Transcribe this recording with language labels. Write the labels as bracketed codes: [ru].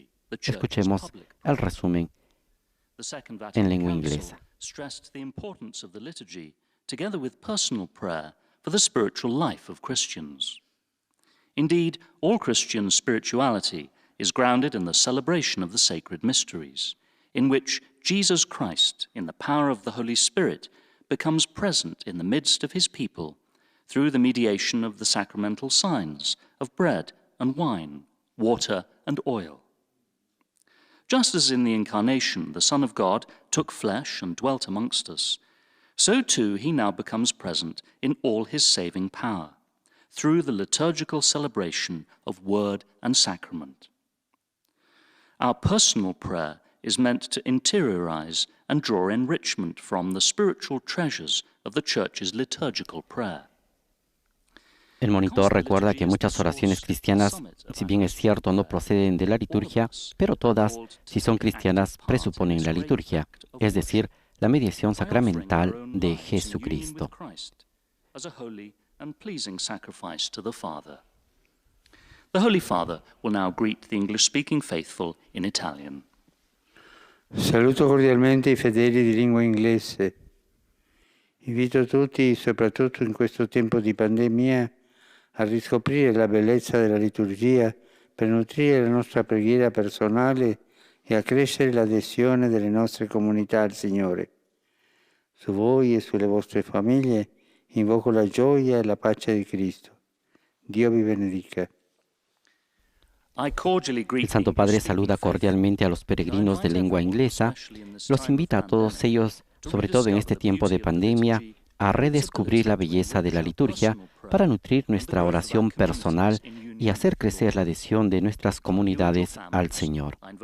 [es] Escuchemos el resumen en lengua inglesa. [en] Stressed the importance of the liturgy, together with personal prayer, for the spiritual life of Christians. Indeed, all Christian spirituality is grounded in the celebration of the sacred mysteries, in which Jesus Christ, in the power of the Holy Spirit, becomes present in the midst of his people through the mediation of the sacramental signs of bread and wine, water and oil. Just as in the Incarnation the Son of God took flesh and dwelt amongst us, so too he now becomes present in all his saving power, through the liturgical celebration of word and sacrament. Our personal prayer is meant to interiorize and draw enrichment from the spiritual treasures of the Church's liturgical prayer. [es] El monitor recuerda que muchas oraciones cristianas, si bien es cierto, no proceden de la liturgia, pero todas, si son cristianas, presuponen la liturgia, es decir, la mediación sacramental de Jesucristo. [en] The Holy Father will now greet the English-speaking faithful in Italian. [it] Saluto cordialmente i fedeli di lingua inglese. Invito tutti, soprattutto in questo tempo di pandemia, a riscoprire la bellezza della liturgia per nutrire la nostra preghiera personale e accrescere l'adesione delle nostre comunità al Signore. Su voi e sulle vostre famiglie invoco la gioia e la pace di Cristo. Dio vi benedica. [es] El Santo Padre saluda cordialmente a los peregrinos de lengua inglesa, los invita a todos ellos, sobre todo en este tiempo de pandemia, a redescubrir la belleza de la liturgia para nutrir nuestra oración personal y hacer crecer la adhesión de nuestras comunidades al Señor.